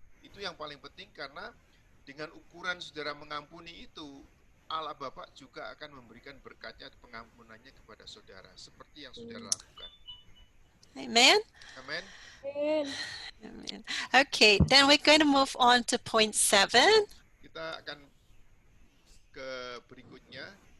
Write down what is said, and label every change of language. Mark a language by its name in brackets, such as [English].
[Indonesian] Itu yang paling penting, karena dengan ukuran saudara mengampuni itu, Allah Bapa juga akan memberikan berkatnya, pengampunannya kepada saudara, seperti yang saudara lakukan. Amen. Amen. Amen. [English] Okay, then we're going to move on to point 7. [Indonesian] Kita akan ke berikutnya.